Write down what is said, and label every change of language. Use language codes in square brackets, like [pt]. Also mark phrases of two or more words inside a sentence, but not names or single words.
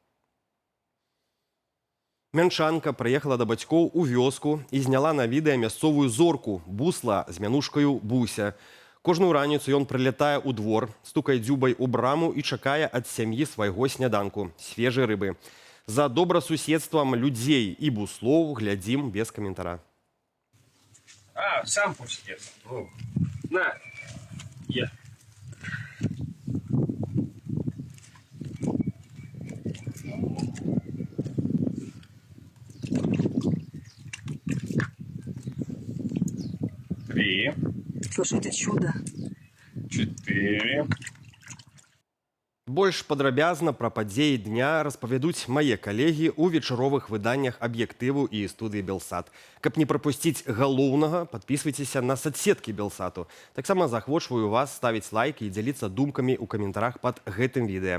[be] Мянчанка прыехала да бацькоў у вёску і зняла на відэа мясцовую зорку, бусла з мянушкаю Буся. Кожную раніцу ён прылятае ў двор, стукае дзюбай у браму і чакае ад сям'і свайго сняданку – свежай рыбы. За добрасуседствам людзей і буслоў глядзім без каментара. [ru] Сам пусти. На, я. Три. Слушай, это чудо. 4. [be] Больш падрабязна пра падзеі дня распавядуць мае калегі ў вечаровых выданнях аб'ектыву і студыі Белсат. Каб не прапусціць галоўнага, падпісвайцеся на соцсеткі Белсату. Таксама заахвочваю вас ставіць лайки і дзяліцца думкамі ў каментарах пад гэтым відэа.